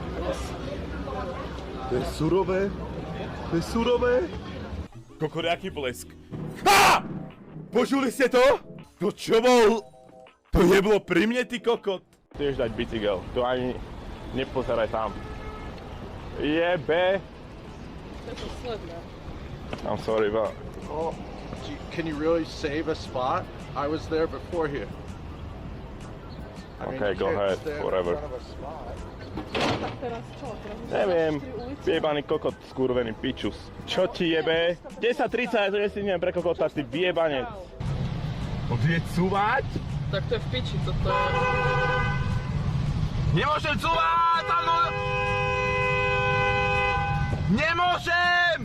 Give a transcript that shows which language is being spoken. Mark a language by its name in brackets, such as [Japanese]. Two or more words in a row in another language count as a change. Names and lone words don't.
[Slovak] To je surové. Kokoriaký blesk. Ha! Počuli ste to? To čo bol? To nebolo pri mne, ty kokot. Tiež dať bicykel, to ani nepozeraj tam. Jebe. To je to sledné. [English] I'm sorry, but... Oh, can you really save a spot? I was there before here. Okay, go ahead, whatever. [Slovak] Tak teraz čo? Neviem, vyjebaný kokot, skurvený pičus. Čo ti jebe? 10:30, to nestihneme pre kokota, ty vyjebanec. On vie cúvať? Tak to je v piči, toto je. Nemôžem cúvať! Nemôžem!